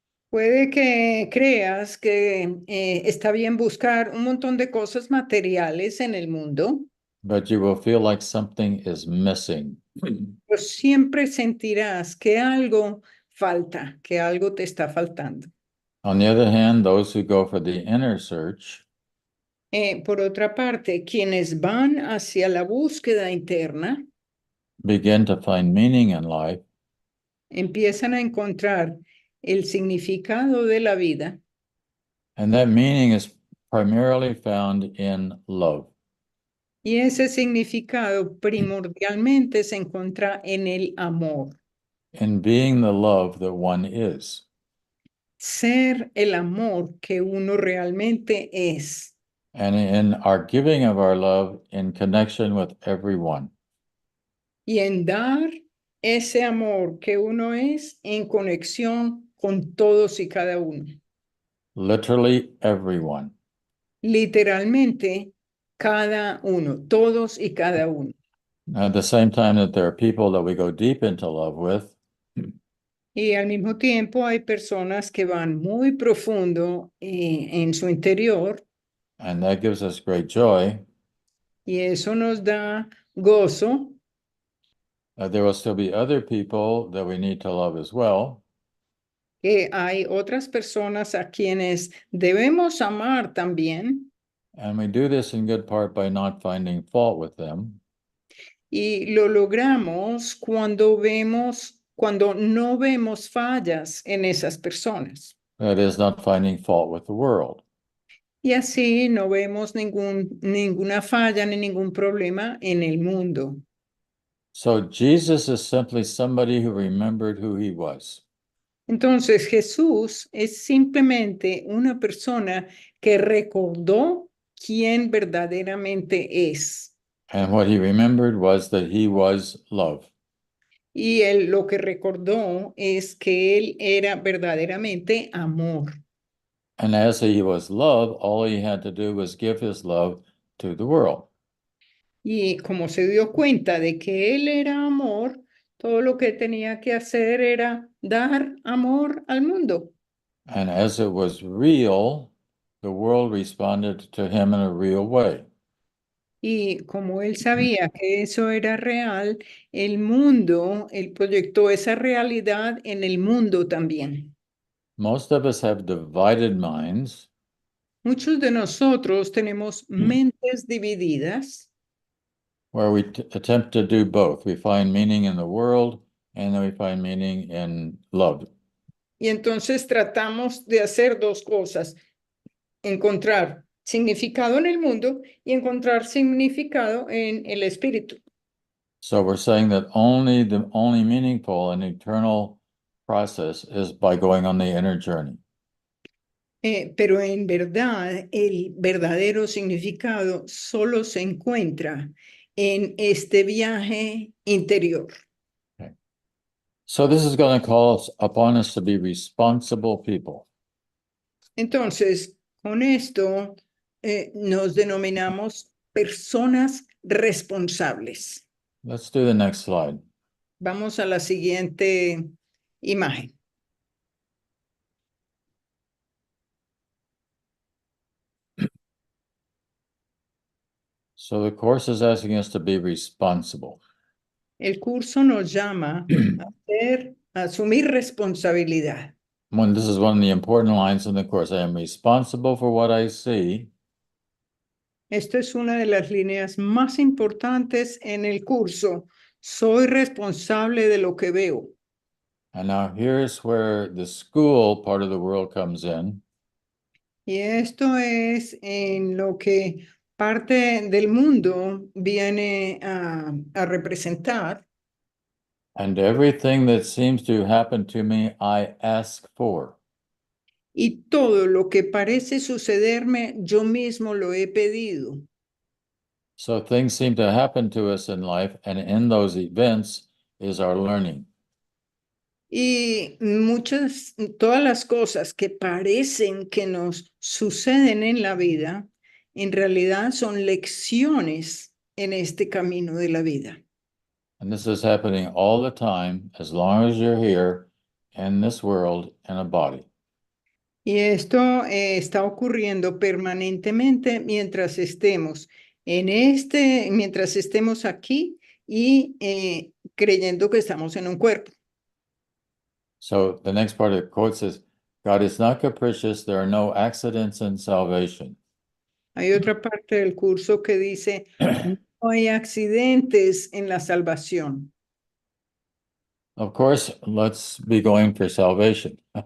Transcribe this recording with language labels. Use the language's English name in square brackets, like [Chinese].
[Spanish] Puede que creas que está bien buscar un montón de cosas materiales en el mundo, [English] but you will feel like something is missing. [Spanish] pero siempre sentirás que algo falta, que algo te está faltando. [English] On the other hand, those who go for the inner search [Spanish] Por otra parte, quienes van hacia la búsqueda interna [English] begin to find meaning in life, [Spanish] empiezan a encontrar el significado de la vida, [English] and that meaning is primarily found in love. [Spanish] y ese significado primordialmente se encuentra en el amor. [English] In being the love that one is. [Spanish] Ser el amor que uno realmente es. [English] And in our giving of our love in connection with everyone. [Spanish] Y en dar ese amor que uno es en conexión con todos y cada uno. [English] Literally everyone. [Spanish] Literalmente, cada uno, todos y cada uno. [English] At the same time that there are people that we go deep into love with, [Spanish] Y al mismo tiempo hay personas que van muy profundo en su interior, [English] and that gives us great joy. [Spanish] y eso nos da gozo. [English] There will still be other people that we need to love as well. [Spanish] Que hay otras personas a quienes debemos amar también. [English] And we do this in good part by not finding fault with them. [Spanish] Y lo logramos cuando no vemos fallas en esas personas. [English] That is, not finding fault with the world. [Spanish] Y así no vemos ninguna falla ni ningún problema en el mundo. [English] So Jesus is simply somebody who remembered who he was. [Spanish] Entonces Jesús es simplemente una persona que recordó quién verdaderamente es. [English] And what he remembered was that he was love. [Spanish] Y él lo que recordó es que él era verdaderamente amor. [English] And as he was love, all he had to do was give his love to the world. [Spanish] Y como se dio cuenta de que él era amor, todo lo que tenía que hacer era dar amor al mundo. [English] And as it was real, the world responded to him in a real way. [Spanish] Y como él sabía que eso era real, el mundo, él proyectó esa realidad en el mundo también. [English] Most of us have divided minds. [Spanish] Muchos de nosotros tenemos mentes divididas [English] Where we attempt to do both. We find meaning in the world and then we find meaning in love. [Spanish] y entonces tratamos de hacer dos cosas, encontrar significado en el mundo y encontrar significado en el espíritu. [English] So we're saying that the only meaningful and eternal process is by going on the inner journey. [Spanish] Pero en verdad, el verdadero significado solo se encuentra en este viaje interior. [English] Okay. So this is going to call upon us to be responsible people. [Spanish] Entonces, Con esto nos denominamos personas responsables. [English] Let's do the next slide. [Spanish] Vamos a la siguiente imagen. [English] So the course is asking us to be responsible. [Spanish] El curso nos llama a asumir responsabilidad. [English] This is one of the important lines in the course. I am responsible for what I see. [Spanish] Esto es una de las líneas más importantes en el curso. Soy responsable de lo que veo. [English] And now here's where the school part of the world comes in. [Spanish] Y esto es en lo que parte del mundo viene a representar. [English] And everything that seems to happen to me, I ask for. [Spanish] Y todo lo que parece sucederme, yo mismo lo he pedido. [English] So things seem to happen to us in life, and in those events is our learning. [Spanish] Y todas las cosas que parecen que nos suceden en la vida, en realidad son lecciones en este camino de la vida. [English] And this is happening all the time, as long as you're here in this world in a body. [Spanish] Y esto está ocurriendo permanentemente mientras estemos mientras estemos aquí y creyendo que estamos en un cuerpo. [English] So the next part of the quote says, God is not capricious, there are no accidents in salvation. [Spanish] Hay otra parte del curso que dice, no hay accidentes en la salvación. [English] Of course, let's be going for salvation.